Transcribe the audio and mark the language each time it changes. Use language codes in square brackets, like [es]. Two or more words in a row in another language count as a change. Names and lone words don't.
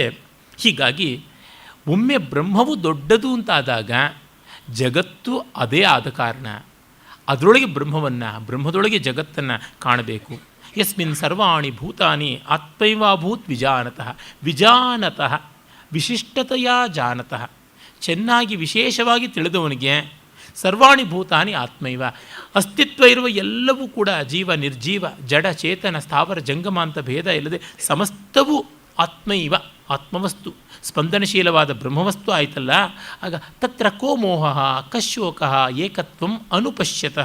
[kn] ಹೀಗಾಗಿ ಒಮ್ಮೆ ಬ್ರಹ್ಮವು ದೊಡ್ಡದು ಅಂತಾದಾಗ ಜಗತ್ತು ಅದೇ ಆದ ಕಾರಣ ಅದರೊಳಗೆ ಬ್ರಹ್ಮವನ್ನು, ಬ್ರಹ್ಮದೊಳಗೆ ಜಗತ್ತನ್ನು ಕಾಣಬೇಕು. [sa] ಯಸ್ಮಿನ್ ಸರ್ವಾಣಿ ಭೂತಾನಿ ಆತ್ಮೈವಾಭೂತ್ ವಿಜಾನತಃ. [kn] ವಿಜಾನತಃ ವಿಶಿಷ್ಟತೆಯ ಜಾನತಃ, ಚೆನ್ನಾಗಿ ವಿಶೇಷವಾಗಿ ತಿಳಿದವನಿಗೆ [sa] ಸರ್ವಾಣಿ ಭೂತಾನಿ ಆತ್ಮೈವ, [kn] ಅಸ್ತಿತ್ವ ಇರುವ ಎಲ್ಲವೂ ಕೂಡ ಜೀವ ನಿರ್ಜೀವ ಜಡ ಚೇತನ ಸ್ಥಾವರ ಜಂಗಮ ಅಂತ ಭೇದ ಇಲ್ಲದೆ ಸಮಸ್ತವೂ ಆತ್ಮೈವ ಆತ್ಮವಸ್ತು, ಸ್ಪಂದನಶೀಲವಾದ ಬ್ರಹ್ಮವಸ್ತು ಆಯಿತಲ್ಲ. [sa] ಆಗ ತತ್ರ ಕೋ ಮೋಹ ಕಶೋಕ ಏಕತ್ವಂ ಅನುಪಶ್ಯತಃ.